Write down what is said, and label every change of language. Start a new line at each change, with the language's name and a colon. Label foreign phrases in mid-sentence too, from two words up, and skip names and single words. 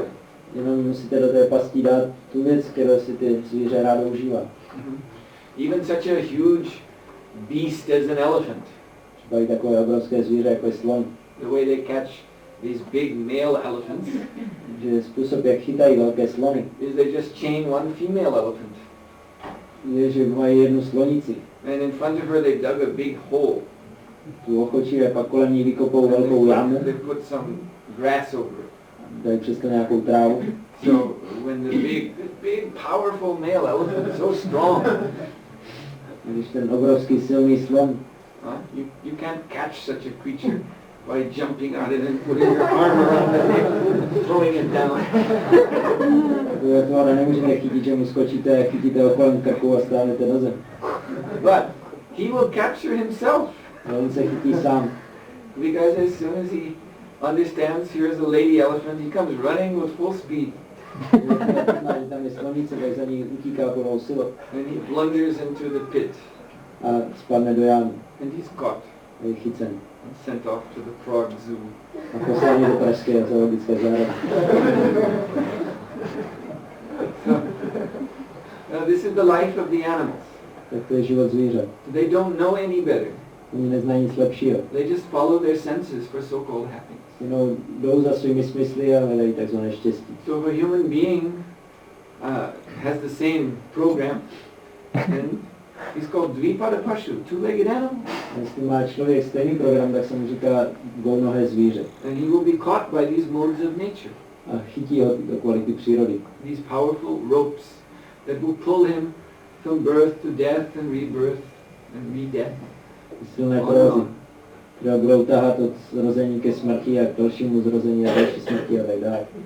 Czech: Jenom musíte do té pastí dát tu věc, kterou si ty zvíře rádo užívá.
English: Even such a huge beast as an elephant.
Czech: Třeba i takové obrovské zvíře, jako je slon.
English: The way they catch these big male elephants
Czech: Že způsob, jak chytají velké slony,
English: is they just chain one female elephant.
Czech: je, že mají jednu slonici.
English: And in front of her they dug a big hole.
Czech: Tu ochočí a pak kolem ní vykopou velkou jámu.
English: They put some grass over it.
Czech: Dají přes to nějakou trávu.
English: So when the big powerful male elephant is so strong,
Czech: Když ten obrovský silný slon,
English: you can't catch such a creature by jumping on it and putting your arm around it and throwing it down.
Czech: to nemůžete chytit, že mu skočíte a chytíte ho kolem krku a stáhnete do zem.
English: But he will capture himself.
Czech: Ale on se chytí sám.
English: Because as soon as he understands here's a lady elephant, he comes running with full speed.
Czech: Tam je slonice, tak za ní utíká plnou silou.
English: And he blunders into the pit.
Czech: A spadne do jámy.
English: And he's caught
Czech: Je chycen.
English: and sent off to the Prague Zoo.
Czech: A poslání do pražské zoologické zahrady.
English: So, this is the life of the animals.
Czech: Tak to je život zvířat.
English: They don't know any better.
Czech: Oni neznají nic lepšího.
English: They just follow their senses for so-called happiness.
Czech: Jenom jdou za svými smysly a hledají takzvané štěstí.
English: So if a human being has the same program, and he's called
Sanskrit: Dvipada Pashu,
English: two-legged animal.
Czech: Jestli má člověk stejný program, tak se mu říká dvounohé zvíře.
English: And he will be caught by these modes of nature.
Czech: A chytí ho do kvality přírody.
English: These powerful ropes that will pull him from birth to death and rebirth and re-death.
Czech: Silné provazy, které budou tahat od zrození ke smrti a k dalšímu zrození a další smrti a tak dále.